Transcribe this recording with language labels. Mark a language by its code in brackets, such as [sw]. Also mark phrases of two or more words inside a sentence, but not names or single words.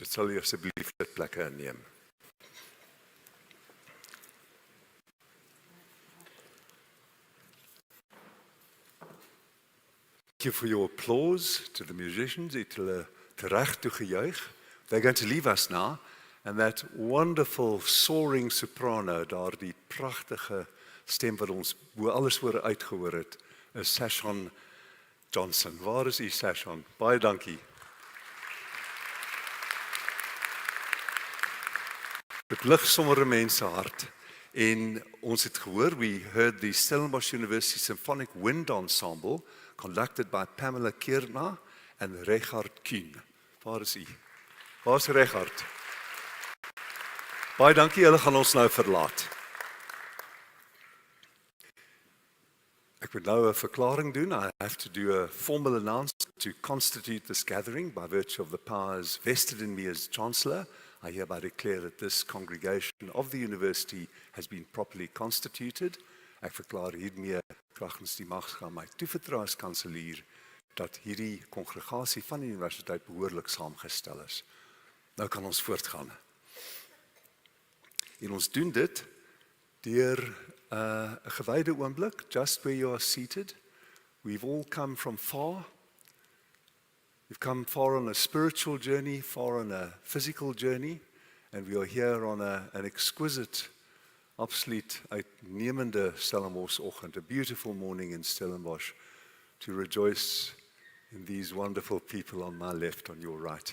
[af] Sal u asseblief dit plekke inneem. [en] Thank you for your applause to the musicians. [af] Het hulle tereg toegejuig. [en] They're going to leave us now. And that wonderful soaring soprano, [af] daar die pragtige stem wat ons alles oor uitgehoor het, is Sashon Johnson. Waar is u, Sashon? Baie dankie. Dit lig sommer 'n mens se hart. En ons het gehoor, [en] we heard the Stellenbosch University Symphonic Wind Ensemble, conducted by Pamela Kierna and Richard Kuhn. [af] Waar is u? Waar is Richard? Baie dankie, hulle gaan ons nou verlaat. Ek moet nou 'n verklaring doen. [en] I have to do a formal announcement to constitute this gathering by virtue of the powers vested in me as Chancellor. I hereby declare that this congregation of the university has been properly constituted. [af] Ek verklaar hiermee kragtens die mag aan my toevertrou as kanselier dat hierdie kongregasie van die universiteit behoorlik saamgestel is. Nou kan ons voortgaan. En ons doen dit deur 'n gewyde oomblik, [en] just where you are seated. We've all come from far. We've come far on a spiritual journey, far on a physical journey, and we are here on an exquisite, [af] absoluut uitnemende Stellenbosch-oggend, [en] a beautiful morning in Stellenbosch, to rejoice in these wonderful people on my left, on your right.